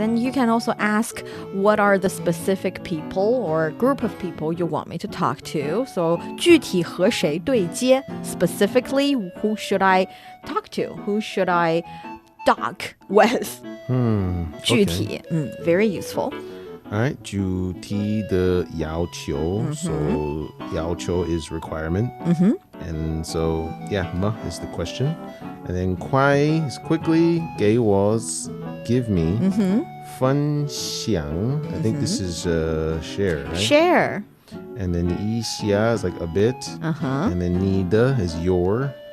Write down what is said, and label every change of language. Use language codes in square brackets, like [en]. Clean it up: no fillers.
[en] And you can also ask what are the specific people or group of people you want me to talk to. So [zh] 具体和谁对接 [en] Specifically, who should I talk to? Who should I talk with? 具体 very useful. All right, [zh] 主题的要求. [en] So 要求 is requirement. And so, yeah, 么 is the question. And then 快 is quickly. 给我 is give me. 分享 I think this is share, right? Share. And then 一下 is like a bit. And then 你的 is your.